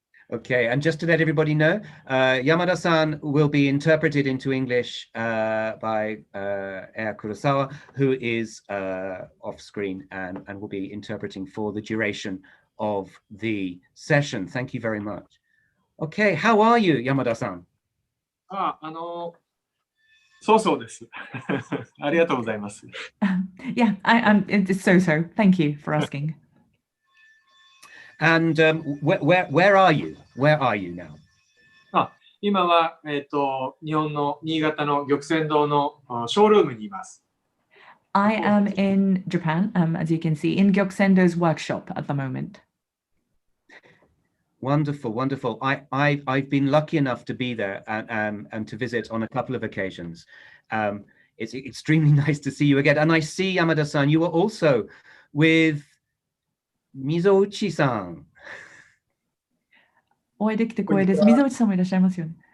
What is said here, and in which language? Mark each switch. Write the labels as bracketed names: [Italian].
[English] Okay, and just to let everybody know, Yamada-san will be interpreted into English by Aya Kurosawa, who is off screen and will be interpreting for the duration of the session. Thank you very much. Okay, how are you, Yamada-san? [Japanese] そうそうです。ありがとうございます。 [English] Yeah, it's so. Thank you for asking. And where are you? Where are you now? [Japanese] 今は、日本の新潟の玉泉堂のショールームにいます。 [English] I am in Japan, as you can see, in Gyokusendō's workshop at the moment. Wonderful, wonderful. I've been lucky enough to be there and to visit on a couple of occasions. It's extremely nice to see you again. And I see, Yamada-san, you were also with Mizouchi-san. [Japanese] お会いできて光栄です。水内さんもいらっしゃいますよね。